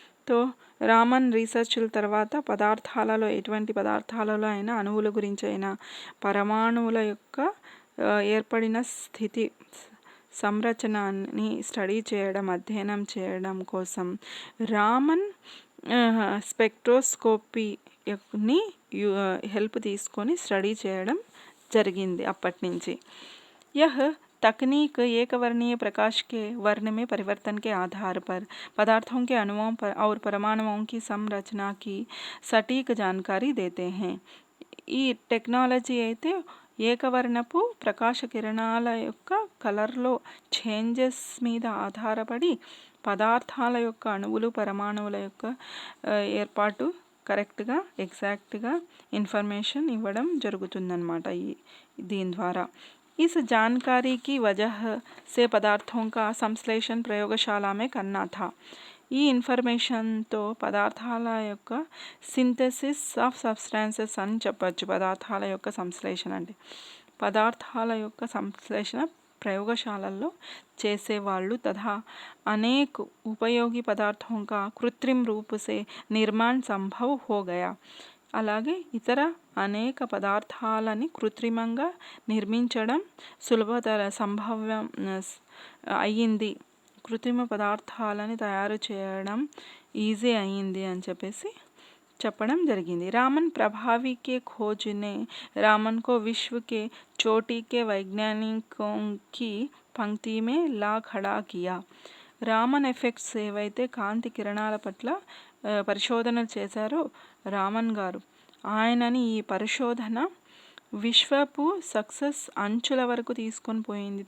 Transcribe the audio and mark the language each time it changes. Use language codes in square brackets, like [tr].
[te] तो రామన్ రీసెర్చ్ల తర్వాత పదార్థాలలో ఎటువంటి పదార్థాలలో అయినా అణువుల గురించి అయినా పరమాణువుల యొక్క ఏర్పడిన స్థితి సంరచనని స్టడీ చేయడం అధ్యయనం చేయడం కోసం రామన్ స్పెక్ట్రోస్కోపీని హెల్ప్ తీసుకొని స్టడీ చేయడం జరిగింది అప్పటి నుంచి. [hi] యహ్ तकनीक एक वर्णीय प्रकाश के वर्ण में परिवर्तन के आधार पर पदार्थों के अणुओं और परमाणुओं की संरचना की सटीक जानकारी देते हैं. [te] ఈ టెక్నాలజీ అయితే ఏకవర్ణపు ప్రకాశ కిరణాల యొక్క కలర్లో చేంజెస్ మీద ఆధారపడి పదార్థాల యొక్క అణువులు పరమాణువుల యొక్క ఏర్పాటు కరెక్ట్గా ఎగ్జాక్ట్గా ఇన్ఫర్మేషన్ ఇవ్వడం జరుగుతుందన్నమాట దీని ద్వారా. [hi] इस जानकारी की वजह से पदार्थों का संश्लेषण प्रयोगशाला में करना था. [te] ఈ ఇన్ఫర్మేషన్తో పదార్థాల యొక్క సింథసిస్ ఆఫ్ సబ్స్టాన్సెస్ అని చెప్పచ్చు. పదార్థాల యొక్క సంశ్లేషణ అంటే పదార్థాల యొక్క సంశ్లేషణ ప్రయోగశాలల్లో చేసేవాళ్ళు. [hi] తథా అనేక ఉపయోగి పదార్థों का कृत्रिम रूप से निर्माण संभव हो गया. [te] అలాగే ఇతర అనేక పదార్థాలని కృత్రిమంగా నిర్మించడం సంభవం అయ్యింది. కృత్రిమ పదార్థాలని తయారు చేయడం ఈజీ అయ్యింది అని చెప్పేసి చెప్పడం జరిగింది. [hi] రామన్ ప్రభావి के खोज ने रामन को विश्व के चोटी के वैज्ञानिकों की पंक्ति में ला खड़ा किया. [te] రామన్ ఎఫెక్ట్స్ ఏవైతే కాంతి కిరణాల పట్ల పరిశోధనలు చేశారో రామన్ గారు, ఆయనని ఈ పరిశోధన విశ్వపు సక్సెస్ అంచుల వరకు తీసుకొని పోయింది.